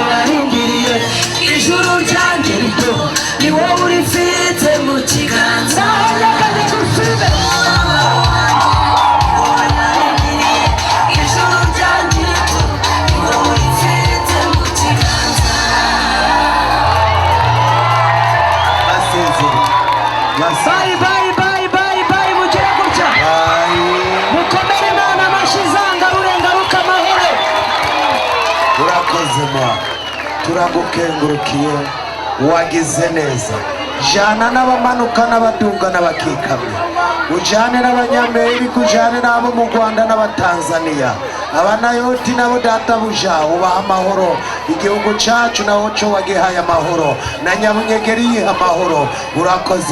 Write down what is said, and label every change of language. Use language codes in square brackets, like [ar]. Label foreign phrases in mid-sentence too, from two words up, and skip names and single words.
[rw] warindiriye ijuru ryanjye rito ni wowe urifite mu kiganza nyakanye gusubize umubabaro wanjye wowe warindiriye ijuru ryanjye rito ni wowe urifite mu kiganza basezere [en] bayi bayi bayi bayi [rw] bayi mugire gutya mukomere Imana amashyi zangarure ngaruka amahoro [rn] urakoze mwa turagukengurukiye wagize neza jana n'abamanuka n'abaduga n'abakikamye ujane n'abanyamerika ujane n'abo mu Rwanda n'abatanzaniya abanayoti nabo databuja ubaha amahoro igihugu cacu naho co wagihaye amahoro na Nyabunyegeri yiha amahoro urakoze